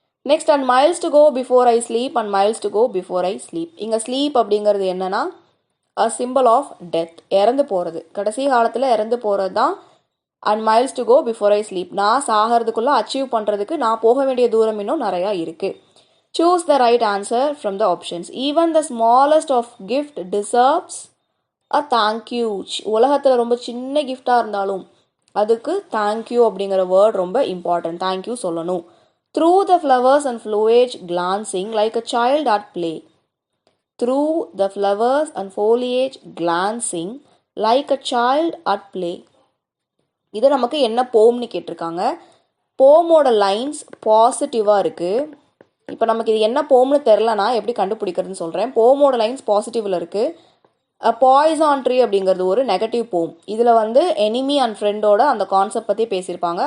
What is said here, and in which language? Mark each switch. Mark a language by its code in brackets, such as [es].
[en] Next, and miles to go before I sleep and miles to go before I sleep. [ta] இங்கே sleep அப்படிங்கிறது என்னன்னா a symbol of death, இறந்து போகிறது, கடைசி காலத்தில் இறந்து போகிறது தான். [en] and miles to go before I sleep, [ta] நான் சாகிறதுக்குள்ளே அச்சீவ் பண்ணுறதுக்கு நான் போக வேண்டிய தூரம் இன்னும் நிறையா இருக்குது. [en] Choose the right answer from the options. Even the smallest of gift deserves a thank you. [ta] உலகத்தில் ரொம்ப சின்ன கிஃப்டாக இருந்தாலும் அதுக்கு தேங்க்யூ அப்படிங்கிற வேர்ட் ரொம்ப இம்பார்ட்டன்ட். தேங்க்யூ சொல்லணும். [en] Through the flowers and foliage glancing like a child at play. Through the flowers and foliage glancing like a child at play. [ta] இது நமக்கு என்ன போம்னு கேட்டிருக்காங்க. போமோட லைன்ஸ் பாசிட்டிவாக இருக்குது. இப்போ நமக்கு இது என்ன போம்னு தெரிலனா எப்படி கண்டுபிடிக்கிறதுன்னு சொல்கிறேன். போமோட லைன்ஸ் பாசிட்டிவில் இருக்குது. பாய்சான் ட்ரீ அப்படிங்கிறது ஒரு நெகட்டிவ் போம். இதில் வந்து எனிமி அண்ட் ஃப்ரெண்டோட அந்த கான்செப்ட் பற்றி பேசியிருப்பாங்க.